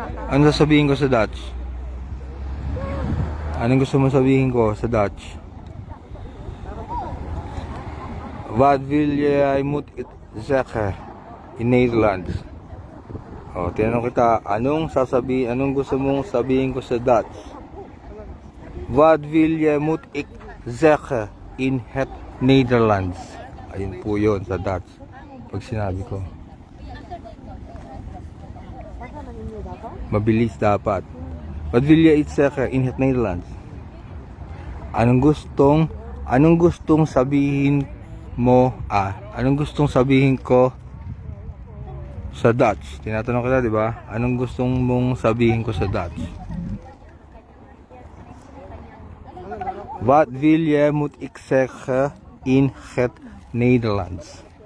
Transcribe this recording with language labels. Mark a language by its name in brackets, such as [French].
[Filipino] Ano sasabihin ko sa Dutch? Anong gusto mo sabihin ko sa Dutch? [Dutch] Wat wil jij moet zeggen in Nederlands? [Filipino] Tinanong kita, anong gusto mong sabihin ko sa Dutch? [Dutch] Wat wil jij moet ik zeggen in het Nederlands? [Filipino] Ayun po yun sa Dutch. Pag sinabi ko. Mabilis dapat. [Dutch] Wat wil je iets zeggen in het Nederlands? [Filipino] Anong gustong sabihin mo anong gustong sabihin ko sa Dutch? Tinatanong kita, di ba? Anong gustong mong sabihin ko sa Dutch? [Dutch] Wat wil je moet ik zeggen in het Nederlands?